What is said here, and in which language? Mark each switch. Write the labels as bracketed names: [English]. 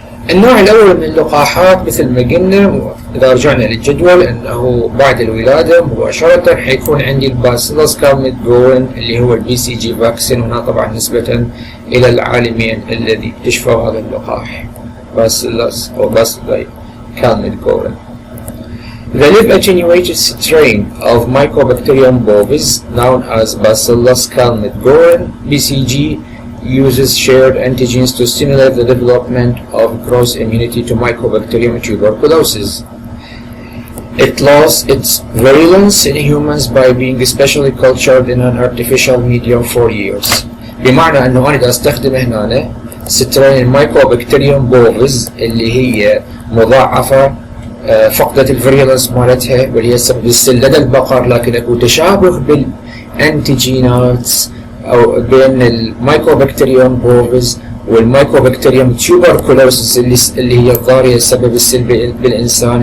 [Arabic] النوع الاول من اللقاحات مثل ما قلنا اذا رجعنا للجدول انه بعد الولادة مباشرة حيكون عندي الباسيلس كالميت-جوين اللي هو البي سي جي فاكسين، هنا طبعا نسبة الى العالمين الذي اكتشفوا هذا اللقاح Bacillus or Bacilli calmette-guerin. [English] The live attenuated strain of Mycobacterium bovis, known as Bacillus calmette-guerin (BCG), uses shared antigens to stimulate the development of cross immunity to Mycobacterium tuberculosis. It lost its virulence in humans by being specially cultured in an artificial medium for years. [Arabic] بمعنى أنه أنا أستخدم هنا سترين المايكوبكتيريوم بوفيز اللي هي مضاعفة فقدت الفيريلنس مالتها واللي هي سبب لدى البقر، لكن اكو تشابه بالانتيجينات او بين المايكوبكتيريوم بوفيز والمايكوبكتيريوم تيوبركلوسيس اللي هي الضارية السبب السلبي بالإنسان.